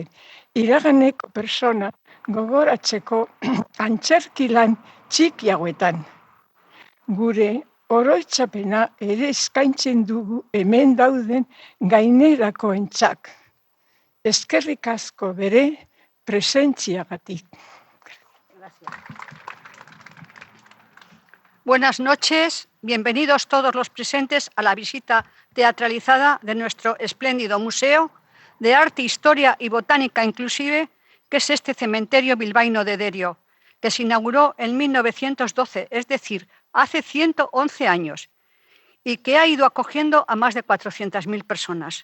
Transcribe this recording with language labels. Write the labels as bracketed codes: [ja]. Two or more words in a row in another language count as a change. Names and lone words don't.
[eu] Iraganeko persona gogoratzeko antzerkilan txiki hauetan. Gure oroitzapena ere eskaintzen dugu hemen dauden gainerakoentzat. Eskerrik asko bere presentziagatik. [es] Buenas noches, bienvenidos todos los presentes a la visita teatralizada de nuestro espléndido Museo de Arte, Historia y Botánica Inclusive, que es este cementerio bilbaíno de Derio, que se inauguró en 1912, es decir, hace 111 años, y que ha ido acogiendo a más de 400.000 personas.